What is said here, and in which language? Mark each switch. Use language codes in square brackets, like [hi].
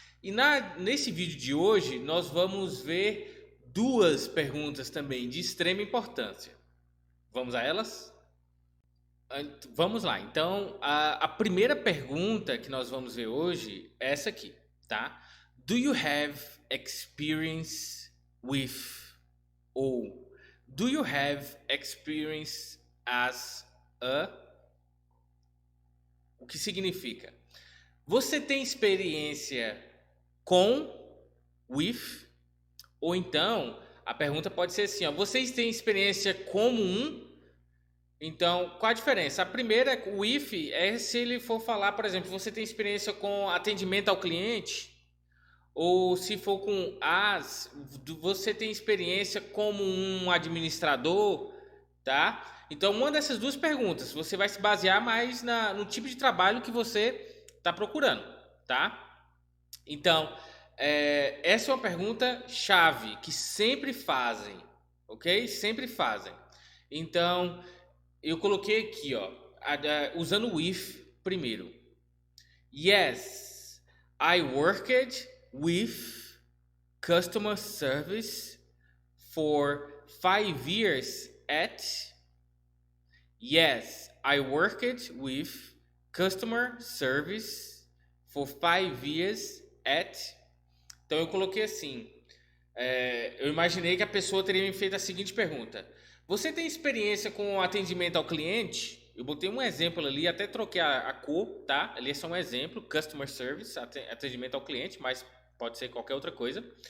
[pt] E nesse vídeo de hoje, nós vamos ver duas perguntas também de extrema importância. Vamos a elas? Vamos lá. Então, a primeira pergunta que nós vamos ver hoje é essa aqui, tá? [en] Do you have experience with ou do you have experience as a? [pt] O que significa? Você tem experiência com with? Ou então, a pergunta pode ser assim, ó, vocês têm experiência como um? Então, qual a diferença? A primeira, o if, é se ele for falar, por exemplo, você tem experiência com atendimento ao cliente, ou se for com as, você tem experiência como um administrador, tá? Então, uma dessas duas perguntas, você vai se basear mais no tipo de trabalho que você está procurando, tá? Então, essa é uma pergunta chave que sempre fazem, ok? Sempre fazem. Então, eu coloquei aqui, ó, usando o if primeiro. [en] Yes, I worked with customer service for 5 years at. Yes, I worked with customer service for 5 years at. [pt] Então eu coloquei assim. Eu imaginei que a pessoa teria me feito a seguinte pergunta: você tem experiência com atendimento ao cliente? Eu botei um exemplo ali, até troquei a cor, tá? Ali é só um exemplo, customer service, atendimento ao cliente, mas pode ser qualquer outra coisa.